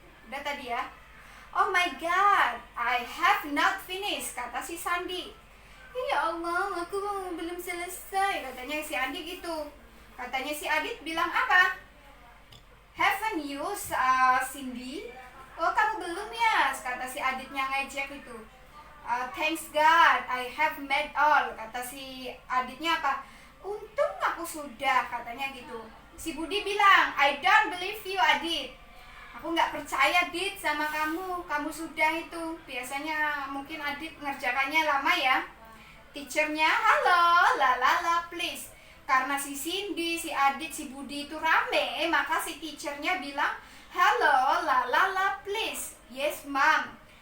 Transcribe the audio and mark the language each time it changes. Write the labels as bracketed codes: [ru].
[id] Udah tadi ya. [en] "Oh my God, I have not finished," [id] kata si Sandi. "Ya Allah, aku belum selesai," katanya si Andi gitu. Katanya si Adit bilang apa? [en] "Haven't you, Cindy?" [id] "Oh, kamu belum ya?" kata si Aditnya ngejek itu. [en] "Thanks God, I have made all," [id] kata si Aditnya apa? "Untung aku sudah," katanya gitu. Si Budi bilang, [en] "I don't believe you, Adit. [id] Aku nggak percaya, Dit, sama kamu. Kamu sudah itu." Biasanya mungkin Adit ngerjakannya lama ya. Teachernya, "Halo, lalala, please." Karena si Cindy, si Adit, si Budi itu rame, maka si teachernya bilang, "Halo, lalala, please." [en] "Yes, Mom."